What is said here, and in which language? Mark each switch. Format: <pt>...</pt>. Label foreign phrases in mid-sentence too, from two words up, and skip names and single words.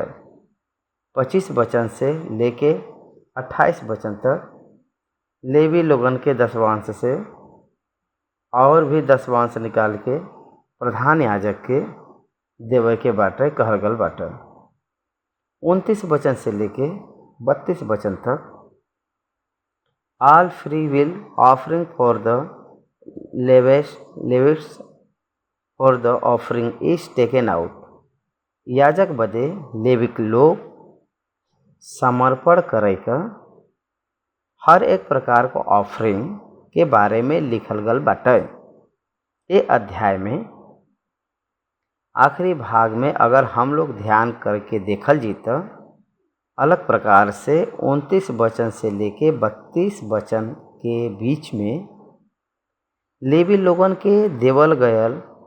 <bho>25 वचन से लेके 28 वचन तक लेवी लोगन के 10वां अंश से और भी 10वां अंश निकाल के प्रधान याजक के देवे के बाटे कहल गल बाटे। 29 वचन से लेके 32 वचन तक</bho> <en>All free will offering for the Levites for the offering is taken out.</en> <bho>याजक बदे लेविक लोग समर्पण करे का हर एक प्रकार को ऑफरिंग के बारे में लिखल गल बाटे। ये अध्याय में आखिरी भाग में अगर हम लोग ध्यान करके देखल जी तो अलग प्रकार से 29 वचन से लेके 32 वचन के बीच में लेवी लोगन के देवल गयल</bho>